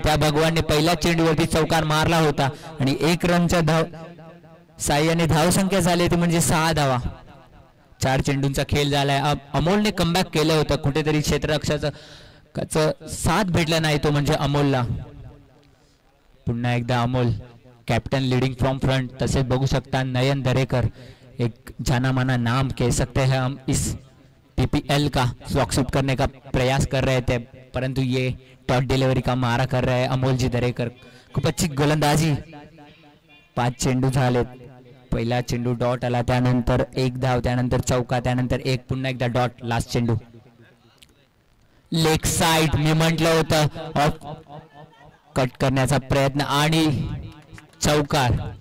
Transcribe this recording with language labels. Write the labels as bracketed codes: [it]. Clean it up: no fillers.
[mr] त्या भगवानने पहिल्या चेंडूवरती चौकार मारला होता आणि 1 रनच्या साह्याने धावसंख्या झाली ती म्हणजे 6 धावा. 4 चेंडूंचा खेळ झालाय. अमोलने कमबॅक केलं होतं, कुठेतरी क्षेत्ररक्षकाचं साथ भेटला नाही तो म्हणजे अमोलला. पुन्हा एकदा [hi] Amol captain [en] Leading from front. [mr] तसेच बघू शकता [hi] नयन दरेकर, एक जाना माना नाम कह सकते हैं हम इस PPL का, स्वागत करने का प्रयास कर रहे थे परंतु ये टॉट डिलीवरी का मारा कर रहे हैं अमोल जी दरेकर. [mr] खूप अच्छी गोलंदाजी. 5 चेंडू झालेत. पहिला चेंडू डॉट आला, त्यानंतर 1 धाव, त्यानंतर चौका, त्यानंतर 1, पुन्हा एकदा डॉट. लास्ट चेंडू लेग साइड. मी म्हटलं होतं ऑफ कट करण्याचा प्रयत्न आणि चौकार.